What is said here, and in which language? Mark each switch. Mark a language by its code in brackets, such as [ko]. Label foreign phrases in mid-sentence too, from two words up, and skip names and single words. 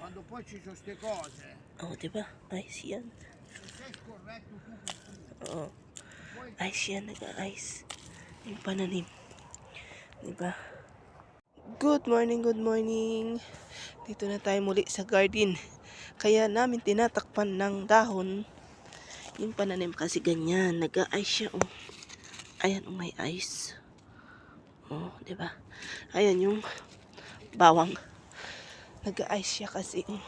[it] poi ci sono ste cose. [tl] Oh, diba? Ice yan. [it] Se sei scorretto tu per tu. [tl] Oo. Ice yan, nag-ice. Yung pananim. Diba? [en] Good morning, good morning. [tl] Dito na tayo muli sa garden. Kaya namin tinatakpan ng dahon yung pananim kasi ganyan. Nag-ice siya, oh. Ayan, oh, may ice. Oh, diba? Ayan yung bawang. Nag-ice siya kasi, oh.